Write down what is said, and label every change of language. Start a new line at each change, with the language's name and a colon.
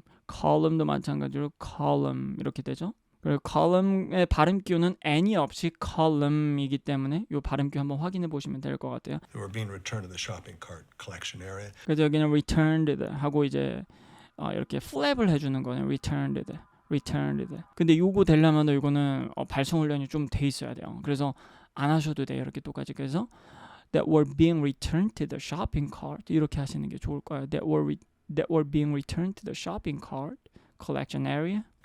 Korean: column도 마찬가지로 column 이렇게 되죠. 그리고 column의 발음 기호는 n이 없이 column이기 때문에 이 발음 기호 한번 확인해 보시면 될 것 같아요.
English: who are being returned to the shopping cart collection area.
Korean: 그래서 여기는 returned 하고 이제 이렇게 flap을 해주는 거네요.
English: returned.
Korean: 근데 요거 되려면 이거는 발성 훈련이 좀 돼 있어야 돼요. 그래서 안 하셔도 돼요. 이렇게 똑같이. 그래서
English: that were being returned to the shopping cart
Korean: 이렇게 하시는 게 좋을 거예요.
English: that were being returned to the shopping cart collection area.